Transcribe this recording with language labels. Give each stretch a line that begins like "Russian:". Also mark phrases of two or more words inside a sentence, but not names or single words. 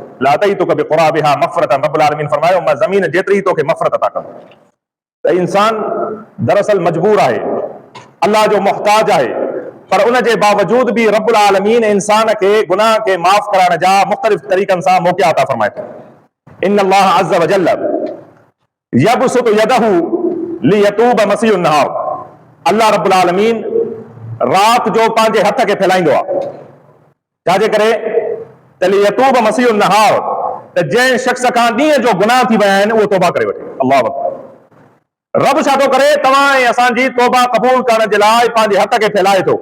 Arabic: لأتيتك بقرابها مغفرة,
Sindhi: रब्बुल आलमीन फरमायो मां ज़मीन जेतिरी तोखे मग़फ़िरत अता कंदुमि। त इंसान दरअसल मजबूर आहे, अल्लाह जो मुहताज आहे, पर उन जे बावजूद बि रब्बुल आलमीन इंसान खे गुनाह खे माफ़ कराइण जा मुख़्तलिफ़ तरीक़नि सां मौक़िआ अता फरमाए थो।
Arabic: إن الله عز وجل يبسط يده ليتوب مسيء النهار.
Sindhi: अल्लाह रब्बुल आलमीन रात जो पंहिंजे हथ खे फैलाईंदो आहे, छाजे करे? त
Arabic: ليتوب مسيء النهار,
Sindhi: त जंहिं शख़्स खां ॾींहं जो गुनाह थी विया आहिनि उहो तौबा करे वठे।
Arabic: الله أكبر.
Sindhi: रब छा थो करे? तव्हां ऐं असांजी तौबा क़बूल करण जे लाइ पंहिंजे हथ खे फैलाए थो।